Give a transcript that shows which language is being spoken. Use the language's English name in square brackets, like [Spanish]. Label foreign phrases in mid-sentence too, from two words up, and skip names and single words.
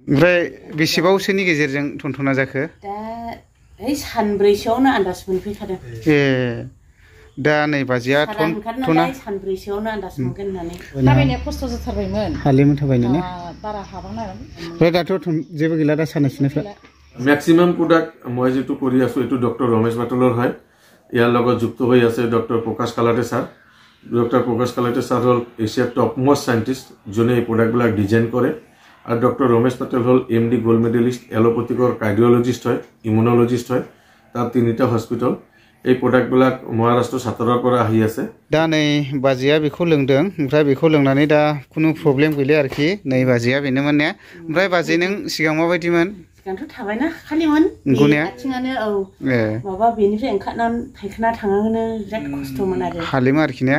[Bodo] ओमफ्राय बेसेबावसोनि गेजेरजों थनथना जाखो? दा ओइ सानब्रैसोआवनो आन्दाज मोनफैखादों। दा नै बाजिया थना सानब्रैसोआवनो आन्दाज मोनगोन होननानै। थाबायनाया खस्थ' जाथारबायमोन। हालिमोन थाबायनो ने? बारा हाबांनाय। ओमफ्राय दाथ' जेबो गैला दा सानाय सुनायफ्रा? [English] maximum product [Assamese] মই যেটো কৰি আছো এটো ডক্টর রমেশ বাটলৰ হয়। ইয়াৰ লগত যুক্ত হৈ আছে ডক্টর প্রকাশ কালাটে স্যার। ডক্টর প্রকাশ কালাটে স্যার হল এশিয়ার [English] top most scientist [Assamese] যোনে এই প্রোডাক্টবিলাক ডিজাইন কৰে। আর ডক্টর রমেশ পাটেল হল [English] MD gold medalist [Assamese] এলোপ্যাথিকৰ কার্ডিওলজিস্ট হয়, ইমিউনোলজিস্ট হয়। [Bangla] তার 3টা হস্পিটাল। [Assamese] এই প্রোডাক্টবিলাক মহারাষ্ট্র সাতৰৰ পৰা আহি আছে। [Bodo] दा नै बाजिया बेखौ लोंदों ओमफ्राय बेखौ लोंनानै दा खुनु प्रब्लेम गैला आरोखि। नै बाजिया बेनोमोन ने? ओमफ्राय बाजि नों सिगां माबायदिमोन? सिगांथ' थाबायना खालिमोन। आथिङानो औ। माबा बेनिफ्राय ओंखारनानै फायखाना थाङानो बिराद खस्थ'मोन आरो। हालिमोन आरोखि ने?